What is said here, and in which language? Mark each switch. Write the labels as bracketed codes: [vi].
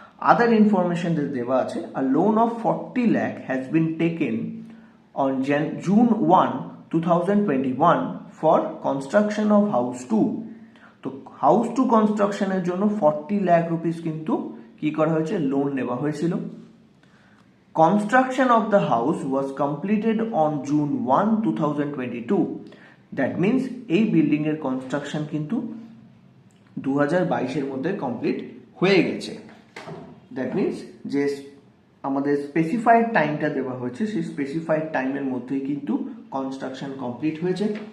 [bn] আদার information দেওয়া আছে, [en] A loan of 40 lakh has been taken on June 1, 2021 for construction of house 2। [bn] তো house 2 কনস্ট্রাকশনের জন্য 40 লাখ রুপিস কিন্তু কি করা হয়েছে, লোন নেওয়া হয়েছিল। [en] Construction of the house was completed on June 1, 2022. That means [bn] এই বিল্ডিং এর কনস্ট্রাকশন কিন্তু 2022 এর মধ্যে কমপ্লিট হয়ে গেছে। দ্যাট মিনস যে আমাদের স্পেসিফাইড টাইমটা দেওয়া হয়েছে সেই স্পেসিফাইড টাইমের মধ্যেই কিন্তু কনস্ট্রাকশন কমপ্লিট হয়েছে।